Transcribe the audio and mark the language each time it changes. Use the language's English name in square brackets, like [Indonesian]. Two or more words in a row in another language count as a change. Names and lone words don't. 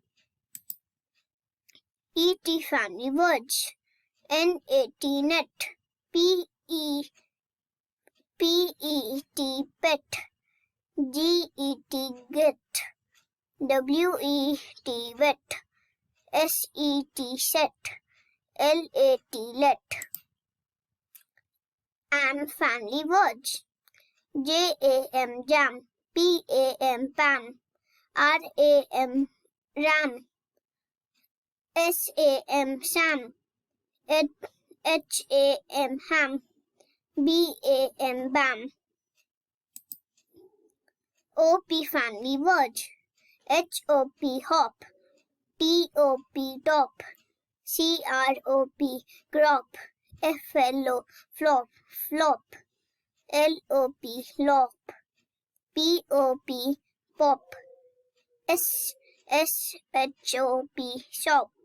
[English] E-T family words. N-A-T net, P-E-T pet, G-E-T get, W-E-T wet, S-E-T set, L-A-T let. And family words. J-A-M jam, P-A-M pam, R-A-M ram, S-A-M sam, H-A-M ham, B-A-M bam. O-P family words. H-O-P hop, T-O-P top, C-R-O-P crop, F-L-O flop, L-O-P lop, P-O-P pop, S-H-O-P shop,